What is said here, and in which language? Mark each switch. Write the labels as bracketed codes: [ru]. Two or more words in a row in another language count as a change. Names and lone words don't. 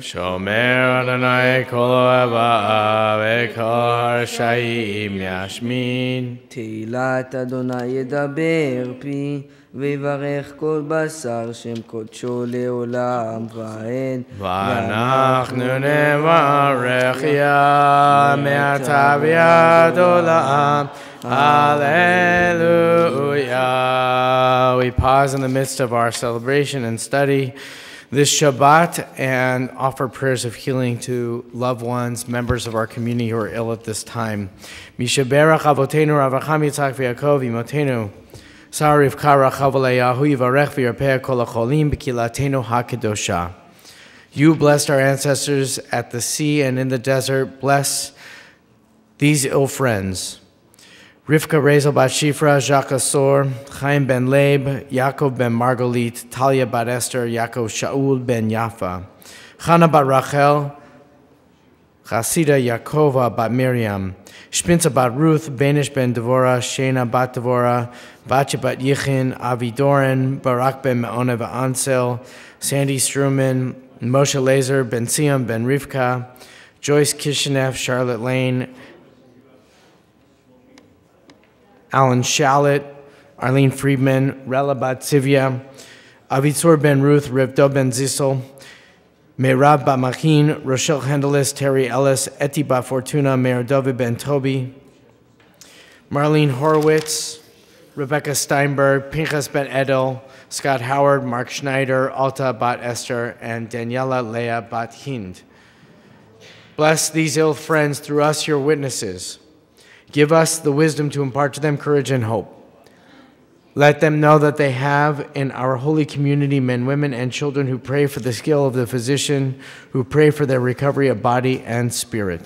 [he] שומר אדוני כל אוהביו, וכל הרשעים ישמין. תהילת אדוני ידבר פי, ויברך כל בשר שם קודשו לעולם ועד. ואנחנו נברך יה מעתה ועד עולם. Hallelujah. [en] We pause in the midst of our celebration and study this Shabbat and offer prayers of healing to loved ones, members of our community who are ill at this time. [he] מי שברך אבותינו אברהם יצחק ויעקב אמותינו. סריף קרא חבליהו יברך וירפא כל החולים בקהלתנו הקדושה. [en] You blessed our ancestors at the sea and in the desert. Bless these ill friends. Rivka Rezel bat Shifra, Jacques Asor, Chaim ben Leib, Yaakov ben Margalit, Talia bat Esther, Yaakov Shaul ben Yafa, Chana bat Rachel, Chasida Yaakova bat Miriam, Shpinza bat Ruth, Benish ben Devorah, Shena bat Devorah, Bacha bat Yichin, Avi Doran, Barak ben Me'ona Ansel, Sandy Struman, Moshe Lazer, Ben Siam ben Rivka, Joyce Kishinev, Charlotte Lane, Alan Shallett, Arlene Friedman, Rella bat Sivia, Avitzor ben Ruth, Rivdo ben Zissel, Meirab bat Machin, Rochelle Hendelis, Terry Ellis, Eti bat Fortuna, Meir David ben Toby, Marlene Horowitz, Rebecca Steinberg, Pinchas ben Edel, Scott Howard, Mark Schneider, Alta bat Esther, and Daniela Leah bat Hind. Bless these ill friends through us, your witnesses. Give us the wisdom to impart to them courage and hope. Let them know that they have in our holy community men, women, and children who pray for the skill of the physician, who pray for their recovery of body and spirit.